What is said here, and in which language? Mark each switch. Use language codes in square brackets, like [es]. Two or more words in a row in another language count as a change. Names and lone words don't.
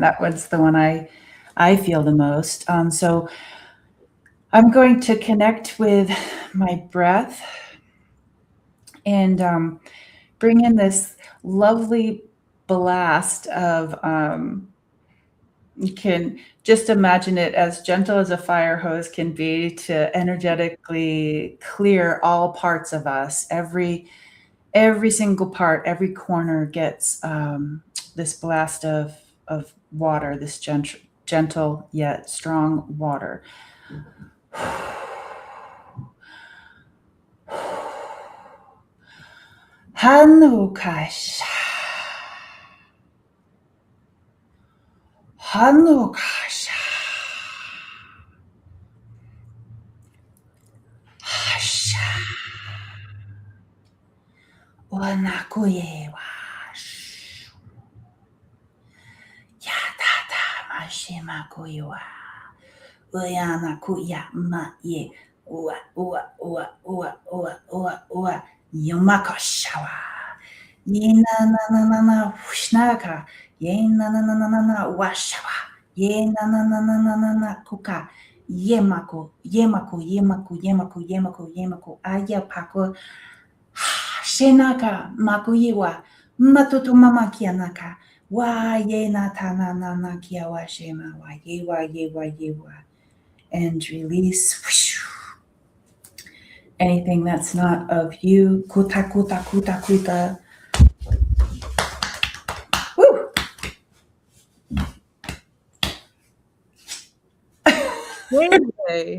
[en] That one's the one I feel the most. So I'm going to connect with my breath and bring in this lovely blast of, you can just imagine it as gentle as a fire hose can be, to energetically clear all parts of us. Every single part, every corner gets this blast of water, this gentle yet strong water. Hanukasha. Hanukasha. Hasha. Wanakuye wash. Yatata mashima kuiwa. Uyana kuya ma ye. Ua, ua, ua, ua, ua, ua, ua. Yumakashawa. Ye na na na na na shnaka. Ye na na na na na na washawa. Ye na na na na na na na kuka. Yemako, yemako, yemako, yemako, yemako, yemako. Ayapako. Shenaka makuyiwa. Matutu mama kianaka. Wa ye na ta na na na kia wa shema wa ye wa ye wa ye wa. And release. Anything that's not of you. Kuta, kuta, kuta, kuta. Woo! Wednesday.